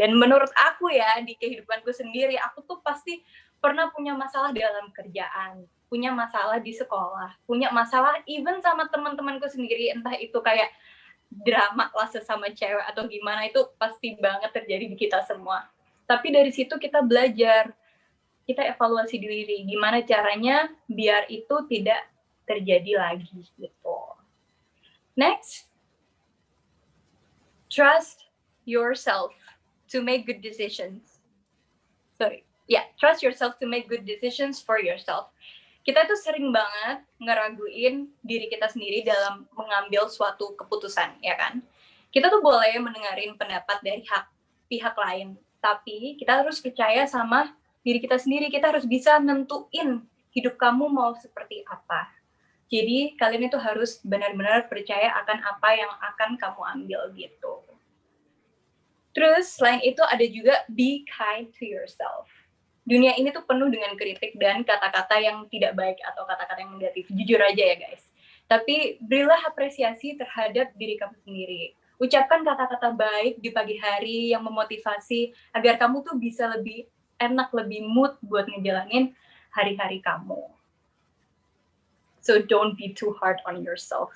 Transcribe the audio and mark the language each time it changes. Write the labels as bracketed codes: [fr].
[id] Dan menurut aku ya, di kehidupanku sendiri, aku tuh pasti pernah punya masalah dalam kerjaan, punya masalah di sekolah, punya masalah even sama teman-temanku sendiri, entah itu kayak drama lah sesama cewek atau gimana, itu pasti banget terjadi di kita semua. Tapi dari situ kita belajar, kita evaluasi diri, gimana caranya biar itu tidak terjadi lagi gitu. [en] Next, trust yourself to make good decisions. Trust yourself to make good decisions for yourself. [id] Kita tuh sering banget ngeraguin diri kita sendiri dalam mengambil suatu keputusan, ya kan? Kita tuh boleh mendengarin pendapat dari pihak lain, tapi kita harus percaya sama diri kita sendiri. Kita harus bisa nentuin hidup kamu mau seperti apa. Jadi kalian itu harus benar-benar percaya akan apa yang akan kamu ambil gitu. Terus selain itu ada juga [en] be kind to yourself. [id] Dunia ini tuh penuh dengan kritik dan kata-kata yang tidak baik atau kata-kata yang negatif. Jujur aja ya guys. Tapi berilah apresiasi terhadap diri kamu sendiri. Ucapkan kata-kata baik di pagi hari yang memotivasi agar kamu tuh bisa lebih enak, lebih mood buat ngejalanin hari-hari kamu. [en] So don't be too hard on yourself.